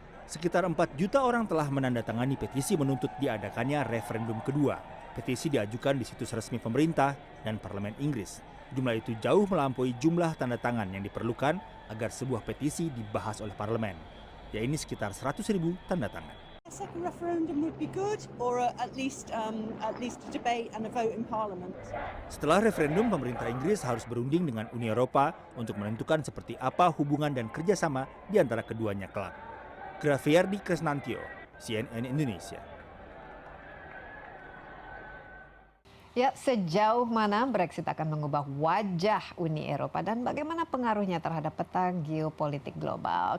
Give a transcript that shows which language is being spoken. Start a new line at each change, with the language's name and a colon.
Indonesian: Sekitar 4 juta orang telah menandatangani petisi menuntut diadakannya referendum kedua. Petisi diajukan di situs resmi pemerintah dan Parlemen Inggris. Jumlah itu jauh melampaui jumlah tanda tangan yang diperlukan agar sebuah petisi dibahas oleh parlemen, yaitu sekitar 100.000 tanda tangan.
English: A second referendum would be good, or at least a debate and a vote in Parliament.
Indonesian: Setelah referendum, pemerintah Inggris harus berunding dengan Uni Eropa untuk menentukan seperti apa hubungan dan kerjasama di antara keduanya kelak. Grafiardi Kresnantio, CNN Indonesia. Ya, sejauh mana Brexit akan mengubah wajah Uni Eropa dan bagaimana pengaruhnya terhadap peta geopolitik global?